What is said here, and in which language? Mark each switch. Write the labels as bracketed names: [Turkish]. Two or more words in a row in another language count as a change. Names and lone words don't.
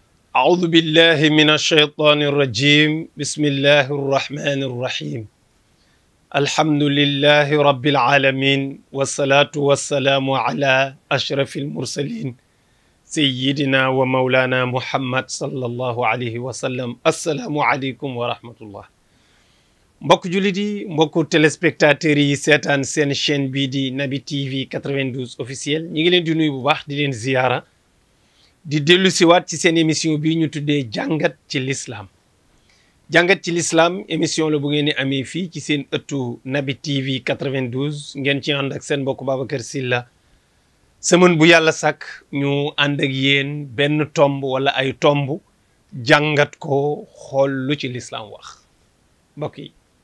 [Arabic] أعوذ بالله من الشيطان الرجيم بسم الله الرحمن الرحيم الحمد لله رب العالمين والصلاة والسلام على أشرف المرسلين سيدنا ومولانا محمد صلى الله عليه وسلم السلام عليكم ورحمة [Wolof] الله mbokk jullit yi mbokku téléspectateurs yi seetaan seen chaîne bii di Naby TV 92 officiel ñi ngi leen di nuyu bu baax di leen ziyaara di dellu siwaat ci seen émission bii ñu tuddee jàngat ci l'islam jàngat ci l'islam émission la bu ngeen di amee fii ci seen ëttu Naby TV 92 ngeen ci ànd ak seen mbokk Babacar Sylla semaine bu yàlla sàkk ñu ànd ak yéen benn tomb wala ay tomb jàngat ko xool lu ci l'islam wax mbokk yi